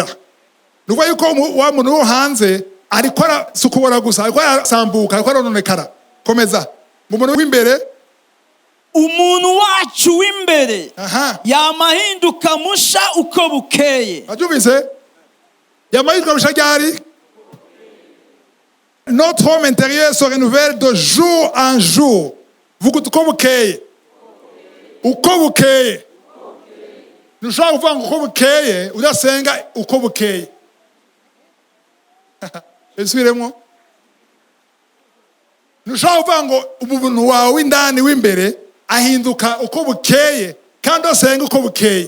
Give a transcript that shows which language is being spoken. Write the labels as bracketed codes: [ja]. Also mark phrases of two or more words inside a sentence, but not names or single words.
[rw] Nuva yuko wa muntu wo hanze ariko arasukubora gusa, ariko arasambuka, ariko arononekara. Komeza. Umuntu w'imbere, umuntu wacu w'imbere yamahinduka musha uko bukeye. Abyumvise? Yamahinduka musha ryari? [fr] Notre homme intérieur se renouvelle de jour en jour. [rw] Vuga uko bukeye. Uko bukeye. Nushaka kuvuga ngo uko bukeye, udasenga uko bukeye. Esubiremo. Nushaka kuvuga ngo umuntu wawe w'indani w'imbere ahinduka uko bukeye, kandi asenga uko bukeye.